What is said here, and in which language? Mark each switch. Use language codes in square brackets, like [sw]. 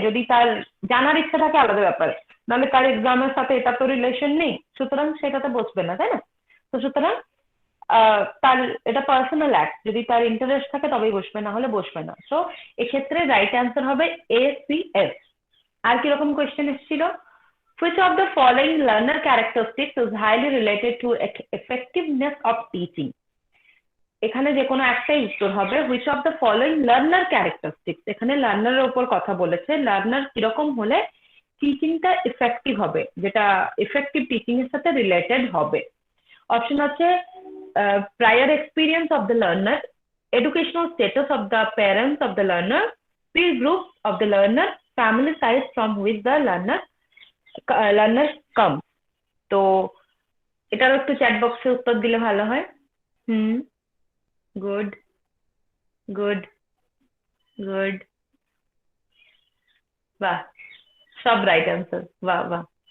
[bn] যদি তার জানার ইচ্ছা থাকে আলাদা ব্যাপার, নাহলে তার এক্সামের সাথে এটা তো রিলেশন নেই, সুতরাং সেটাতে বসবে না, তাই না? তো সুতরাং তার এটা পার্সোনাল অ্যাক্ট, যদি তার ইন্টারেস্ট থাকে তবেই বসবে, না হলে বসবে না। সো এক্ষেত্রে রাইট অ্যান্সার হবে ACS। আর কিরকম কোয়েশ্চেন এসেছিল? [en] Which of the following learner characteristics is highly related to effectiveness of teaching? [bn] এখানে যে কোনো একটাই উত্তর হবে। [en] which of the following learner characteristics, [bn] এখানে লার্নারের উপর কথা বলেছে, লার্নার কিরকম হলে টিচিংটা ইফেক্টিভ হবে, যেটা ইফেক্টিভ টিচিং এর সাথে রিলেটেড হবে। [en] Option আছে prior experience of the learner, educational status of the parents of the learner, peer group of the learner, family size from which the learner come। [bn] তো এটারও একটু চ্যাট বক্সে উত্তর দিলে ভালো হয়। গুড গুড গুড, বাহ, সব রাইট অ্যান্সার, বাহ বাহ।